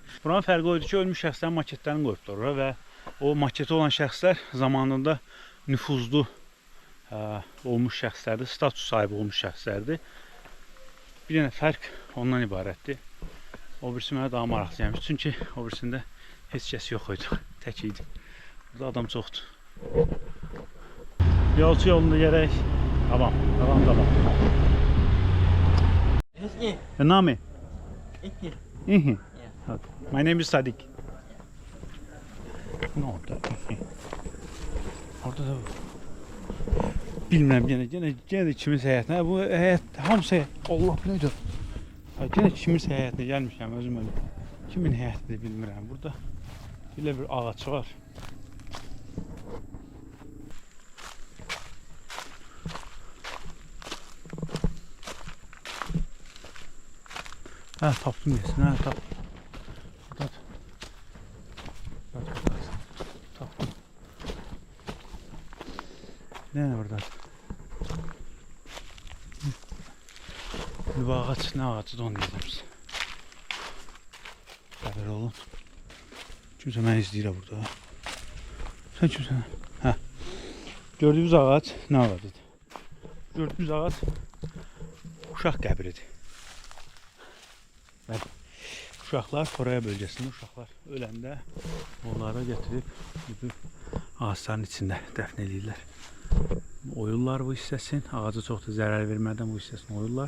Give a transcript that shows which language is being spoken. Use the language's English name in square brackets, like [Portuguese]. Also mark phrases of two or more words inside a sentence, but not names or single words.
[Azerbaijani] Buranın fərqi oydu ki, ölmüş şəxslərin maketlərini qoyublar ora və o maketi olan şəxslər zamanında nüfuzlu olmuş şəxslərdir, status sahibi olmuş şəxslərdir. Bir dənə fərq ondan ibarətdir. O birisi mənə daha maraqlı gəlmişdi, çünki o birisində heç kəs yox idi, tək idi. Burada adam çoxdur. Yolçu yolunda gərək Tamam. Tamam. Eski. [English] Your name? [Azerbaijani] İki. İhi. [English] Okay. My name is Sadik. [Turkish] Ne oldu? [Azerbaijani] Orada da bilmem gene de kimin həyatına. Bu həyat hamısı Allah bilir. Gene kimin həyatına gəlmişəm özüm öyle. Kimin həyatını bilmirəm. Burada belə bir ağac var. Ha tapdım yesin ha tap. Tapdım. [Turkish] Ne burada? Bu ağaç ne ağacı da onu diyeceğim size. Haber olun. Kimse beni izleyir burada. Sen kimsen? Ha. Gördüğümüz ağaç ne ağacıdır? [Azerbaijani] Gördüğümüz ağaç uşaq qəbridir. Bəli. Uşaqlar Koreya bölgesinde uşaqlar öləndə onlara getirib bu ağaçların içində dəfn edirlər. Oyurlar bu hissəsini, ağaca çox da zərər vermədən bu hissəsini oyurlar.